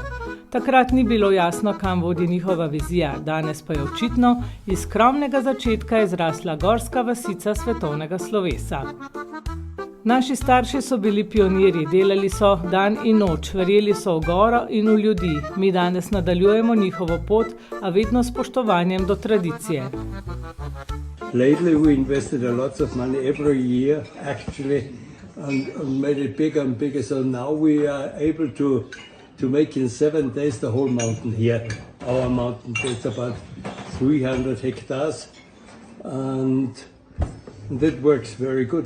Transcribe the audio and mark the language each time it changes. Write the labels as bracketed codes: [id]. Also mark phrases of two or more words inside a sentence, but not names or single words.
[sl] Takrat ni bilo jasno, kam vodi njihova vizija, danes pa je očitno, iz skromnega začetka je zrasla gorska vasica svetovnega slovesa. Naši starši so bili pionirji, delali so dan in noč, verjeli so v goro in v ljudi. Mi danes nadaljujemo njihovo pot, a vedno s spoštovanjem do tradicije. [en] Lately we invested a lot of money every year actually and made it bigger and bigger, so now we are able to make in 7 days the whole mountain here. Our mountain, it's about 300 hectares and that works very good.